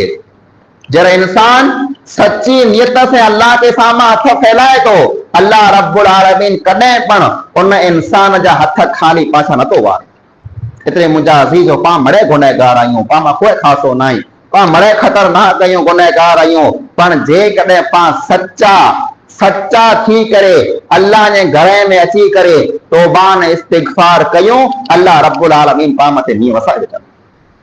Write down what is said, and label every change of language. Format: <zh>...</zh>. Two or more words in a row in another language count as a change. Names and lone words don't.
<sd>जरा इंसान सच्ची नियत से अल्लाह के सामने हथ फैलाए तो अल्लाह रब्बुल आलमीन कॾहिं पण उन इंसान जा हथ खाली पाछा नथो वारे। एतिरे मुंहिंजा अज़ीज़ो पा मड़े गुनहगार आहियूं, पा मां कोई ख़ासो न आहियूं, पा मड़े ख़तरनाक आहियूं, गुनहगार आहियूं। पर जेकॾहिं पा सच्चा थी करे अल्लाह जे घर में अची करे तौबा ने इस्तिग़फार कयूं, अल्लाह रब्बुल आलमीन पा मथे मींहं वसाए ॾींदा।</sd>